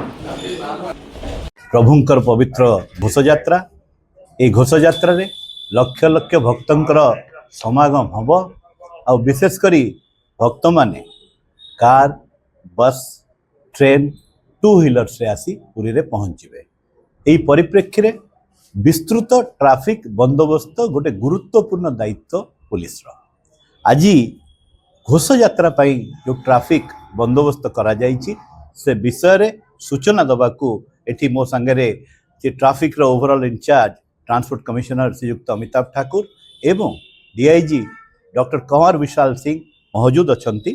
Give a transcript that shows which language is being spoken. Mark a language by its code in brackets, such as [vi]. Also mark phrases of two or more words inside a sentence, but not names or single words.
[or] ପ୍ରଭୁଙ୍କର ପବିତ୍ର ଘୋଷଯାତ୍ରା ଏ ଘୋଷଯାତ୍ରାରେ ଲକ୍ଷ ଲକ୍ଷ ଭକ୍ତଙ୍କର ସମାଗମ ହମ ଆ ବିଶେଷକରି ଭକ୍ତମାନେ [en] car bus train two wheeler [or] ସେ ଆସି ପୁରୀରେ ପହଞ୍ଚେ। ଏହି ପରିପ୍ରେକ୍ଷୀରେ ବିସ୍ତୃତ ଟ୍ରାଫିକ ବନ୍ଦୋବସ୍ତ ଗୋଟେ ଗୁରୁତ୍ୱପୂର୍ଣ୍ଣ ଦାୟିତ୍ୱ ପୁଲିସ ଆଜି ଘୋଷଯାତ୍ରା ଯୋ ଟ୍ରାଫିକ ବନ୍ଦୋବସ୍ତ କରାଯାଇଛି ସେ ବିଷୟରେ ସୂଚନା ଦବାକୁ ଏଠି ମୋ ସଙ୍ଗେ ଟ୍ରାଫିକର [en] overall in-charge transport commissioner [or] ଶ୍ରୀଯୁକ୍ତ ଅମିତାଭ ଠାକୁର ଏବଂ ଡିଆଇଜି ଡକ୍ଟର କନୱର ବିଶାଲ ସିଂହ ମୌଜୁଦ ଅଛନ୍ତି।